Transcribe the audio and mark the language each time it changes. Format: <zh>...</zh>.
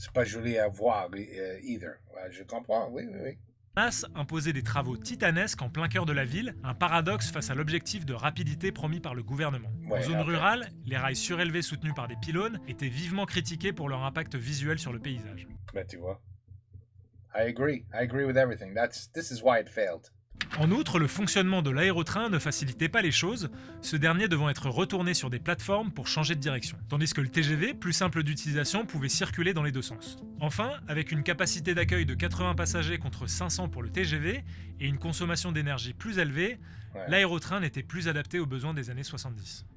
<fr>c'est pas joli à voir, je comprends, oui. imposait des travaux titanesques en plein cœur de la ville, un paradoxe face à l'objectif de rapidité promis par le gouvernement. En zone rurale, les rails surélevés soutenus par des pylônes étaient vivement critiqués pour leur impact visuel sur le paysage. Ben tu vois,</fr> <en>I agree with everything. This is why it failed.</en> <fr>En outre, le fonctionnement de l'aérotrain ne facilitait pas les choses, ce dernier devant être retourné sur des plateformes pour changer de direction, tandis que le TGV, plus simple d'utilisation, pouvait circuler dans les deux sens. Enfin, avec une capacité d'accueil de 80 passagers contre 500 pour le TGV et une consommation d'énergie plus élevée, l'aérotrain n'était plus adapté aux besoins des années 70.</fr>